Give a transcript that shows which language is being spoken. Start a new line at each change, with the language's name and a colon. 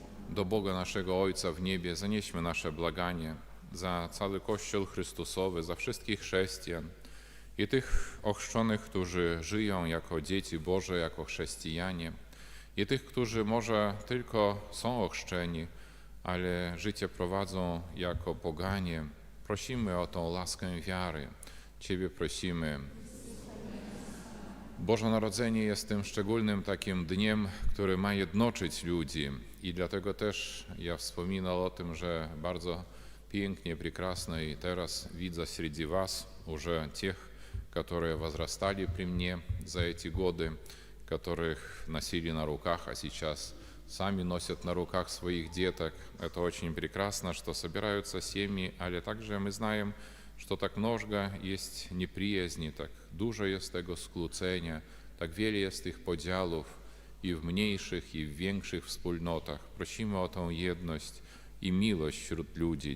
Polish: Do Boga naszego Ojca w niebie zanieśmy nasze błaganie za cały Kościół Chrystusowy, za wszystkich chrześcijan i tych ochrzczonych, którzy żyją jako dzieci Boże, jako chrześcijanie, i tych, którzy może tylko są ochrzczeni, ale życie prowadzą jako poganie. Prosimy o tą laskę wiary. Ciebie prosimy. Boże Narodzenie jest tym szczególnym takim dniem, który ma jednoczyć ludzi. I dlatego też ja wspominał o tym, że bardzo pięknie,
Russian: прекрасно и
Polish: teraz widzę
Russian: среди вас уже тех, которые возрастали при мне за эти годы, которых носили на руках, а сейчас сами носят на руках своих деток. Это очень прекрасно, что собираются семьи,
Polish: ale
Russian: также мы знаем, что
Polish: tak mnogo jest nieprzyjaźni, tak dużo jest tego skłócenia, tak wiele jest tych podziałów i w mniejszych, i w większych wspólnotach. Prosimy o tą jedność i miłość wśród ludzi.